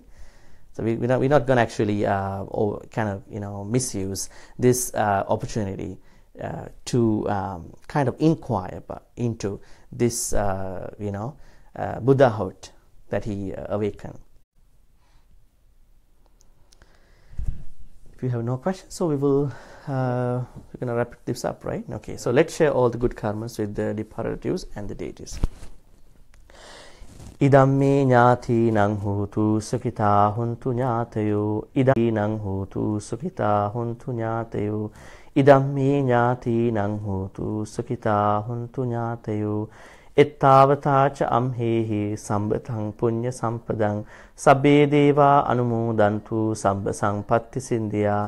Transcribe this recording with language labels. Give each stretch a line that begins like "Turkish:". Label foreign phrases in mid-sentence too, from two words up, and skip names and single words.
English: So we're not going to actually misuse this opportunity to kind of inquire into this, Buddhahood that he awakened. If you have no questions, so we're going to wrap this up, right? Okay, so let's share all the good karmas with the relatives and the deities.
Pali: Idamme ñāti nang hutu sukita huntu ñātayo. Idamme nang hutu sukita huntu ñātayo. Idamme ñāti nang hutu sukita huntu ñātayo. Ettavatāca amhehi sambatang punya sampadang sabbe deva anumodantu sabba sampatti sindhya.